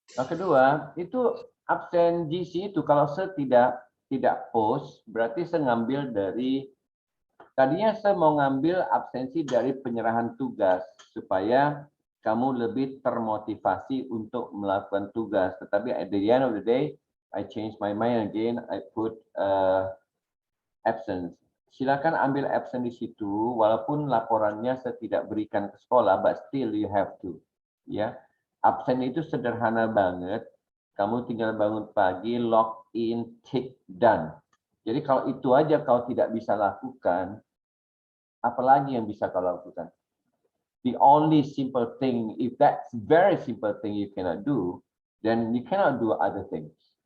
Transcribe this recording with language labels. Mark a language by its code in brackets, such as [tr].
[id] Nah, kedua, itu absen GC itu kalau saya tidak post, berarti saya ngambil dari, tadinya saya mau ngambil absensi dari penyerahan tugas supaya kamu lebih termotivasi untuk melakukan tugas. Tetapi [en] at the end of the day, I change my mind again. I put absence. [id] silakan ambil absen di situ, walaupun laporannya saya tidak berikan ke sekolah, [en] but still you have to. [id] Ya, absen itu sederhana banget. Kamu tinggal bangun pagi, [en] log in, tick, done. [id] Jadi kalau itu aja kau tidak bisa lakukan, apalagi yang bisa kau lakukan? [en] The only simple thing, if that's very simple thing you cannot do, then you cannot do other things.